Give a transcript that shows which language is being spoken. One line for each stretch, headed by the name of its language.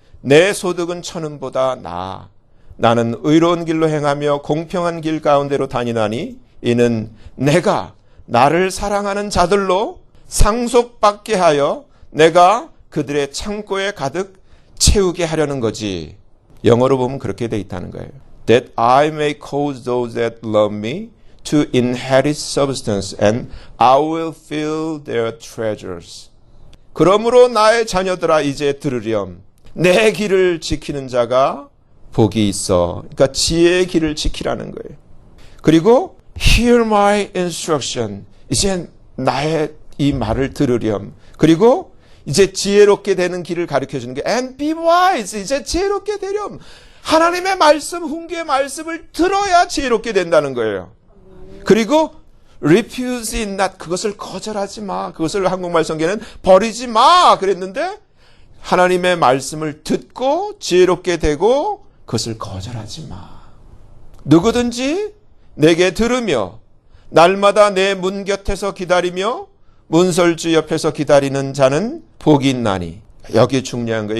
Korean: 내 소득은 천은보다 나아. 나는 의로운 길로 행하며 공평한 길 가운데로 다니나니 이는 내가 나를 사랑하는 자들로 상속받게 하여 내가 그들의 창고에 가득 채우게 하려는 거지. 영어로 보면 그렇게 돼 있다는 거예요.
English: That I may cause those that love me to inherit substance and I will fill their treasures.
Korean: 그러므로 나의 자녀들아 이제 들으렴. 내 길을 지키는 자가 복이 있어. 그러니까 지혜의 길을 지키라는 거예요.
English: 그리고 hear my instruction.
Korean: 이제 나의 이 말을 들으렴. 그리고 이제 지혜롭게 되는 길을 가르쳐 주는 게
English: and be wise.
Korean: 이제 지혜롭게 되렴. 하나님의 말씀, 훈계의 말씀을 들어야 지혜롭게 된다는 거예요.
English: 그리고 refuse it not.
Korean: 그것을 거절하지 마. 그것을 한국말 성경에는 버리지 마 그랬는데 하나님의 말씀을 듣고 지혜롭게 되고 그것을 거절하지 마. 누구든지 내게 들으며 날마다 내 문 곁에서 기다리며 문설주 옆에서 기다리는 자는 복이 있나니. 여기 중요한 거예요.